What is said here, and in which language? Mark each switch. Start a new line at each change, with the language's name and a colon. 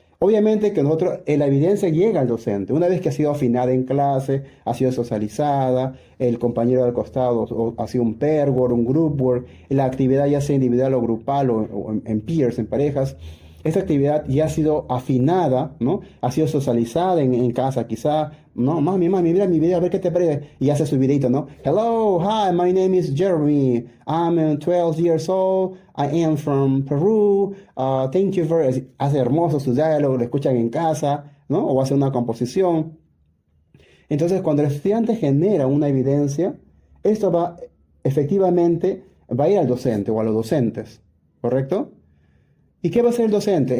Spanish: Obviamente que nosotros, la evidencia llega al docente. Una vez que ha sido afinada en clase, ha sido socializada, el compañero del costado ha sido un pair work, un group work, la actividad ya sea individual o grupal o en peers, en parejas, esa actividad ya ha sido afinada, ¿no? Ha sido socializada en casa, quizá, no, mami, mira mi video, a ver qué te parece. Y hace su videito, ¿no?
English: Hello, hi, my name is Jeremy. I'm 12 years old. I am from Peru. Thank you for...
Spanish: Hace hermoso su diálogo, lo escuchan en casa, ¿no? O hace una composición. Entonces, cuando el estudiante genera una evidencia, esto efectivamente, va a ir al docente o a los docentes, ¿correcto? ¿Y qué va a hacer el docente?